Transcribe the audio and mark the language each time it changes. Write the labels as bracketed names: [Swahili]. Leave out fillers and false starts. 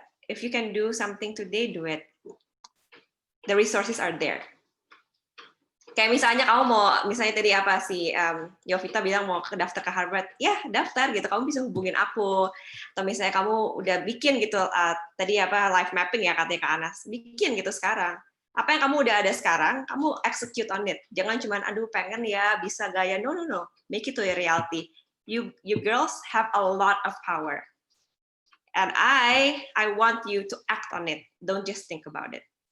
[English] If you can do something today, do it. The resources are there. [Indonesian] Kayak misalnya kamu mau, misalnya tadi apa sih, Yovita bilang mau daftar ke Harvard, ya daftar gitu, kamu bisa hubungin aku. Atau misalnya kamu udah bikin gitu, tadi apa life mapping ya katanya Kak Anas, bikin gitu sekarang. Apa yang kamu udah ada sekarang, kamu [English] execute on it. [Indonesian] Jangan cuma aduh pengen ya bisa gaya, no, [English] make it to a reality. You girls have a lot of power. And I want you to act on it. Don't just think about it.